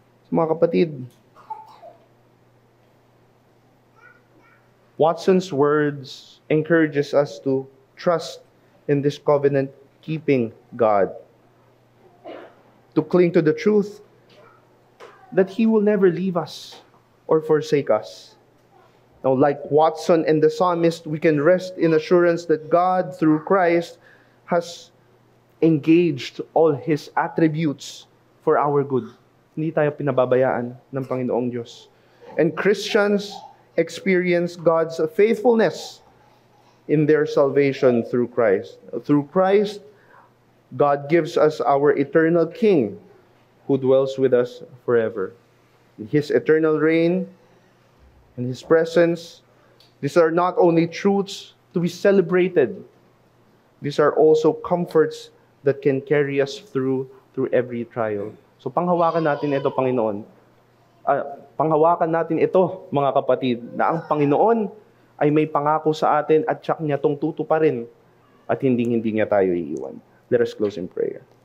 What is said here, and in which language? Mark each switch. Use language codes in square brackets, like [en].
[tl] Mga kapatid, [en] Watson's words encourages us to trust in this covenant-keeping God, to cling to the truth that He will never leave us or forsake us. Now, like Watson and the psalmist, we can rest in assurance that God, through Christ, has engaged all His attributes for our good. [tl] Hindi tayo pinababayaan ng Panginoong Diyos. [en] And Christians experience God's faithfulness in their salvation through Christ. Through Christ, God gives us our eternal King who dwells with us forever. His eternal reign and His presence, these are not only truths to be celebrated, these are also comforts that can carry us through every trial. [tl] So panghawakan natin ito, Panginoon. Panghawakan natin ito, mga kapatid, na ang Panginoon ay may pangako sa atin at tiyak niya itong tutuparin at hindi niya tayo iiwan. [en] Let us close in prayer.